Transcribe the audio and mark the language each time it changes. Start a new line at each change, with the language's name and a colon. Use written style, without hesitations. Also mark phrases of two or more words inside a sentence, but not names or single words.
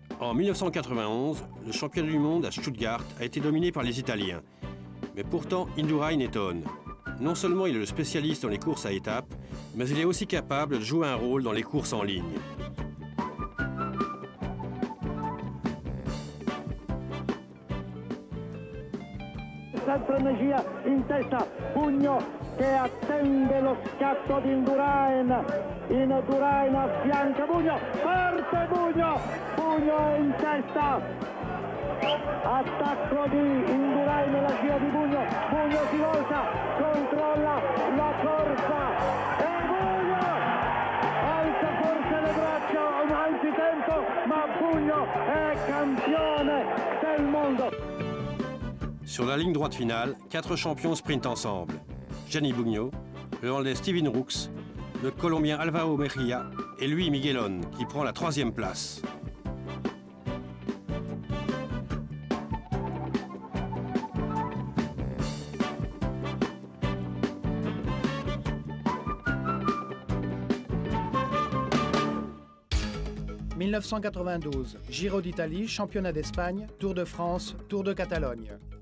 French: En 1991, le championnat du monde à Stuttgart a été dominé par les Italiens. Mais pourtant, Indurain étonne. Non seulement il est le spécialiste dans les courses à étapes, mais il est aussi capable de jouer un rôle dans les courses en ligne.
Italian: Senza energia in testa, Bugno che attende lo scatto di Indurain. Indurain affianca Bugno, parte Bugno, Bugno è in testa. Attacco di Indurain nella scia di Bugno, Bugno si volta, controlla la corsa e Bugno alza forse le braccia anzitempo, ma Bugno è campione del mondo.
French: Sur la ligne droite finale, 4 champions sprintent ensemble. Gianni Bugno, le Hollandais Steven Rooks, le Colombien Alvaro Mejia et Luis Miguelón qui prend la 3e place. « 1992, Giro d'Italie, Championnat d'Espagne, Tour de France, Tour de Catalogne.